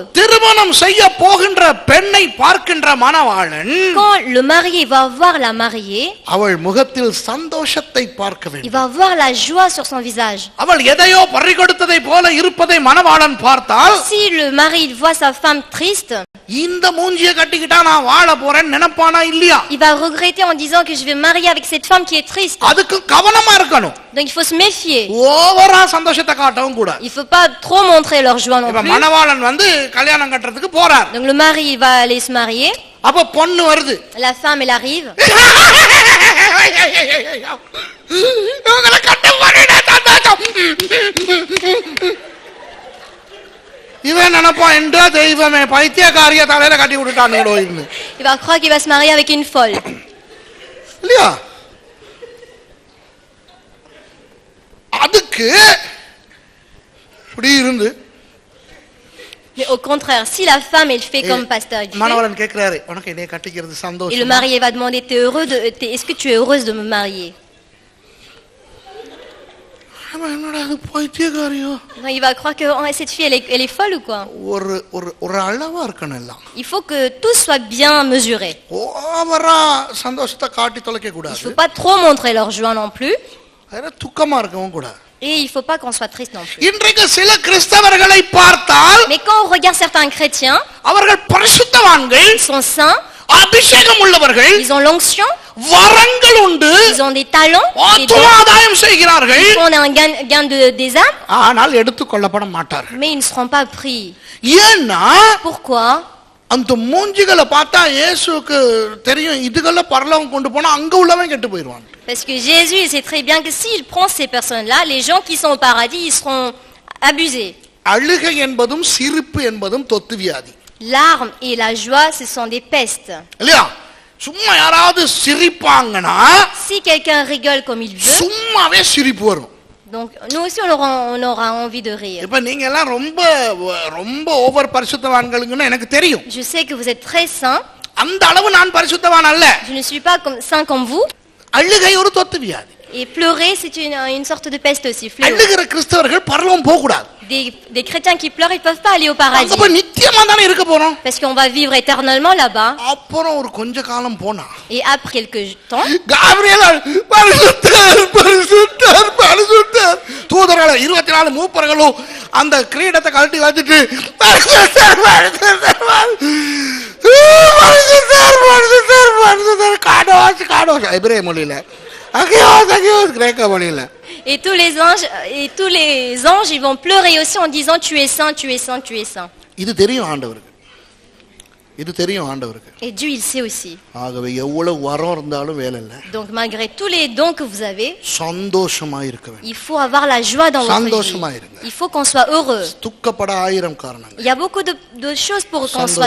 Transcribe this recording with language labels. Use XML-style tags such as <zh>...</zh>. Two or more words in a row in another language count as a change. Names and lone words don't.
<ta>திருமணம் செய்ய போகின்ற பெண்ணை பார்க்கின்ற மணவாளன்</ta> <fr>Quand le marié va voir la mariée,</fr> <ta>அவள் முகத்தில் சந்தோஷத்தை பார்க்க</ta> <fr>il</fr> <ta>வேண்டும்.</ta> <fr>va voir la joie sur son visage.</fr> <ta>அவள் எதையோ பறிகொடுத்ததை போல இருப்பதை மணவாளன் பார்த்தால்,</ta> <fr>Si le mari il voit sa femme triste,</fr> <ta>இந்த மூஞ்சியை கட்டிக்கிட்டா நான் வாழ போறேன்னு நினைப்பானா இல்லையா?</ta> <fr>il va regretter en disant que je vais me marier avec cette femme qui est triste.</fr> <ta>அதுக்கு கவனமா இருக்கணும்.</ta> <fr>Donc il faut se méfier.</fr> <ta>ஓவரா சந்தோஷத்தை காட்டவும் கூடாது.</ta> <fr>Il faut pas trop montrer leur joie non</fr> <ta>இப்ப</ta> <fr>plus.</fr> <ta>மணவாளன் வந்து கல்யாணம் கட்டுறதுக்கு போறார்.</ta> <fr>Donc le mari il va aller se marier,</fr> <ta>அப்ப பொண்ணு வருது.</ta> <fr>la femme elle arrive.</fr> <ta>இவங்களை கட்ட போறேன் சந்தோஷம். இவன் நினைப்பான், என்றா தெய்வமே பைத்தியக்காரிய தலையில கட்டி விட்டுட்டான்.</ta> <fr>Il va croire qu'il va se marier avec une folle.</fr> <ta>இல்லையா? அதுக்கு இப்படி இருந்து</ta> <fr>Mais au contraire, si la femme elle fait comme pasteur elle fait,</fr> <ta>மணவாளன் கேட்கிறாரு, உனக்கு என்னைய கட்டிக்கிறது</ta> <fr>et le</fr> <ta>சந்தோஷம்.</ta> <fr>marié va demander est-ce que tu es heureuse de me marier?</fr> <ta>என்னடா அது பைத்தியக்காரியோ?</ta> <fr>Non, il va croire que oh, cette fille elle est folle ou quoi?</fr> <ta>ஒரு ஒரு ஒரு அளவா இருக்கணும் எல்லாம்.</ta> <fr>Il faut que tout soit bien mesuré.</fr> <ta>ஓவரா சந்தோஷத்தை காட்டி தொலைக்க</ta> <fr>Il ne</fr> <ta>கூடாது.</ta> <fr>faut pas trop montrer leur joie non plus,</fr> <ta>அதனால துக்கமா இருக்கவும் கூடாது.</ta> <fr>et il ne faut pas qu'on soit triste non plus.</fr> <ta>இன்றைக்கு சில கிறிஸ்தவர்களை பார்த்தால்</ta> <fr>Mais quand on regarde certains chrétiens,</fr> <ta>அவர்கள் பரிசுத்தவான்கள்,</ta> <fr>ils sont saints,</fr> <ta>அபிஷேகம் உள்ளவர்கள்,</ta> <fr>ils ont l'onction,</fr> <ta>வரங்கள் உண்டு,</ta> <fr>ils ont des talents, des</fr> <ta>ஆத்தும</ta> <fr>dons,</fr> <ta>ஆதாயம் செய்கிறார்கள்,</ta> <fr>ils font un gain des âmes,</fr> <ta>ஆனால் எடுத்துக்கொள்ளப்பட மாட்டார்கள்.</ta> <fr>mais ils ne seront pas pris.</fr> <ta>ஏன்னா</ta> <fr>Pourquoi?</fr> <ta>அந்த மூஞ்சிகளை பார்த்தா இயேசுவுக்கு தெரியும் இதுகளை பரலோகம் கொண்டு போனா அங்க உள்ளவன் கெட்டு போயிடுவான்.</ta> <fr>Parce que Jésus sait très bien que s'il prend ces personnes-là, les gens qui sont au paradis, ils seront abusés.</fr> <ta>அழுகை என்பதும் சிரிப்பு என்பதும் தொத்து வியாதி</ta> <fr>L'arme et la joie, ce sont des pestes.</fr> <ta>இல்லையா? சும்மா யாராவது சிரிப்பாங்கன்னா</ta> <fr>Si quelqu'un rigole comme il veut,</fr> <ta>சும்மாவே சிரிப்பு வரும்.</ta> <fr>donc nous aussi on aura envie de rire.</fr> <ta>இப்ப நீங்க எல்லாம் ரொம்ப ரொம்ப ஓவர் பரிசுத்தவான்களுங்கன்னு எனக்கு தெரியும்.</ta> <fr>Je sais que vous êtes très saints.</fr> <ta>அந்த அளவு நான் பரிசுத்தவான் அல்ல.</ta> <fr>Je ne suis pas saint comme vous.</fr> <ta>அழுகை ஒரு தொத்து வியாதி.</ta> <fr>Et pleurer, c'est une sorte de peste aussi. Fléau.</fr> <ta>அழுகிற கிறிஸ்தவர்கள் பரலோகம் போக கூடாது.</ta> <fr>Des chrétiens qui pleurent, ils ne peuvent pas aller au paradis.</fr> <ta>அங்க போய் நித்தியமா தானே இருக்க போறோம்.</ta> <fr>Parce qu'on va vivre éternellement là-bas.</fr> <ta>அப்புறம் ஒரு கொஞ்ச காலம் போனா</ta> <fr>Et après quelque temps,</fr> <ta>காபிரியேல் பரிசுத்தர் பரிசுத்தர் பரிசுத்தர் தூதர்கள் 24 மூப்பர்களும் அந்த கிரீடத்தை கழட்டி வச்சிட்டு பரிசுத்தர் பரிசுத்தர் பரிசுத்தர் பரிசுத்தர் பரிசுத்தர் காடோஸ் எபிரேய மொழியில அகியோஸ் கிரேக்க மொழியில</ta> <fr>et tous les anges, ils vont pleurer aussi en disant tu es saint, tu es saint, tu es saint.</fr> <ta>இது தெரியும் ஆண்டவருக்கு. இது தெரியும் ஆண்டவருக்கு.</ta> <fr>Et Dieu il sait aussi.</fr> <ta>ஆகவே எவ்வளவு வரம் இருந்தாலும் வேலை இல்ல.</ta> <fr>Donc malgré tous les dons que vous avez,</fr> <ta>சந்தோஷமா இருக்க வேண்டும்.</ta> <fr>il faut avoir la joie dans votre</fr> <ta>சந்தோஷமா</ta> <fr>vie.</fr> <ta>இருங்க.</ta> <fr>Il faut qu'on soit heureux.</fr> <ta>துக்கப்பட 1000 காரணங்கள்.</ta> <fr>Il y a beaucoup de choses pour qu'on soit</fr>